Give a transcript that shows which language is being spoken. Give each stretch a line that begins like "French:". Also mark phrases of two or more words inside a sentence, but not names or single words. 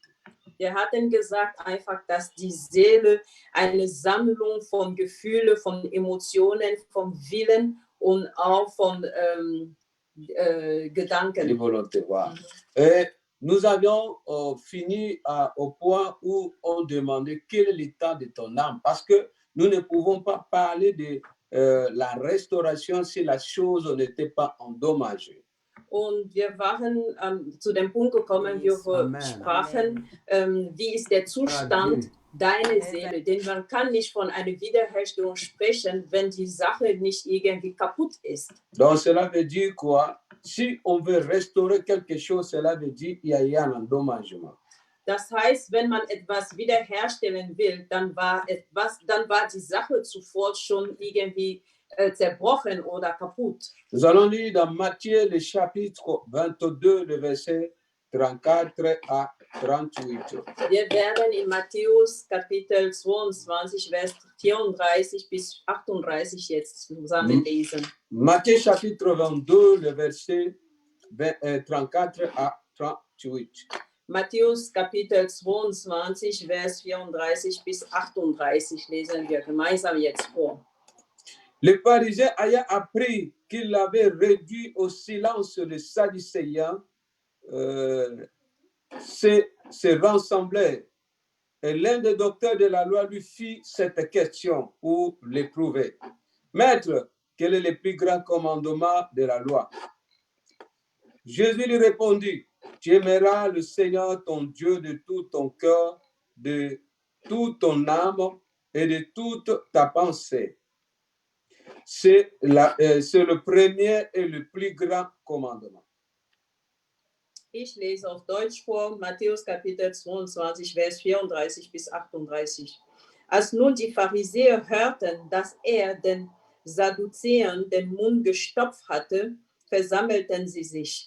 German: Wir hatten gesagt einfach, dass die Seele eine Sammlung von Gefühlen, von Emotionen, vom Willen und auch von Gedanken.
French: De volonté, voilà. Et nous avions fini au point où on demandait quel est l'état de ton âme, parce que nous ne pouvons pas parler de la restauration si la chose n'était pas endommagée.
German: Und wir waren zu dem Punkt gekommen, wo wir sprachen, wie ist der Zustand deiner Seele? Denn man kann nicht von einer Wiederherstellung sprechen, wenn die Sache nicht irgendwie kaputt ist.
French: Donc cela veut dire quoi? Si on veut restaurer quelque chose, cela veut dire qu'il y a eu un endommagement.
German: Das heißt, wenn man etwas wiederherstellen will, dann war die Sache zuvor schon irgendwie zerbrochen oder kaputt.
French: Nous allons lire dans Matthieu, le chapitre 22, le verset 34 à 38.
German: Wir werden in Matthäus Kapitel 22, Vers 34 bis 38 jetzt zusammen lesen.
French: Matthieu chapitre 22, le verset 34 à 38.
German: Matthäus Kapitel 22, Vers 34 bis 38 lesen wir gemeinsam jetzt vor.
French: Le pharisien ayant appris qu'il avait réduit au silence les Sadducéens, se rassemblèrent. Et l'un des docteurs de la loi lui fit cette question pour l'éprouver. Maître, quel est le plus grand commandement de la loi? Jésus lui répondit, tu aimeras le Seigneur ton Dieu de tout ton cœur, de toute ton âme et de toute ta pensée. C'est le premier et le plus grand commandement.
German: Ich lese auf Deutsch vor, Matthäus Kapitel 22, Vers 34 bis 38. Als nun die Pharisäer hörten, dass er den Sadduzäern den Mund gestopft hatte, versammelten sie sich.